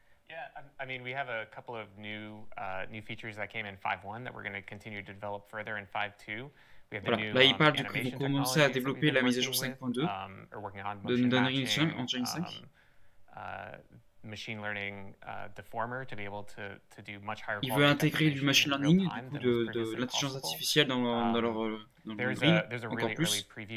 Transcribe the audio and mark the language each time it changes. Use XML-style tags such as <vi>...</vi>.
<en>Yeah, I mean, we have a couple of new features that came in 5.1 that we're going to continue to develop further in 5.2.</en> <fr>Voilà, là il parle du coup, ils vont commencer à développer la mise à jour 5.2 d'Unreal Engine 5.</fr> <en>Machine learning deformer to be able to do much higher.</en> <fr>Il veut intégrer du machine learning, du coup de l'intelligence artificielle dans leur Unreal, encore plus.</fr>